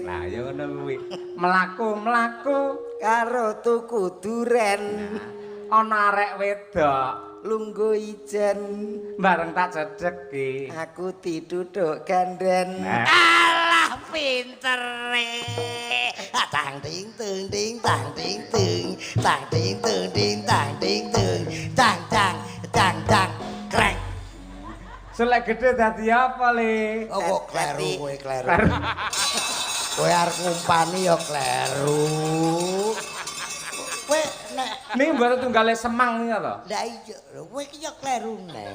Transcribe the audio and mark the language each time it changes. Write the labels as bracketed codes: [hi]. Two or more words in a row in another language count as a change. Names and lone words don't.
[jv] Lah ya ngono kuwi. Mlaku-mlaku karo tuku duren. Ana arek wedok lungguh ijen bareng tak cedheki. Aku diduduk ganden. Alah pintere. Tang ting tung ting tang ting tung tang ting tung ting tang ting tung tang tang tang tang krek. Selek gede dadi apa le? Oh kok kleru kowe kleru. Kowe arep ngumpani ya kleru. Kowe nek Niki mboten tunggale semang niku to. Lah iya, kowe iki yo kleru neh.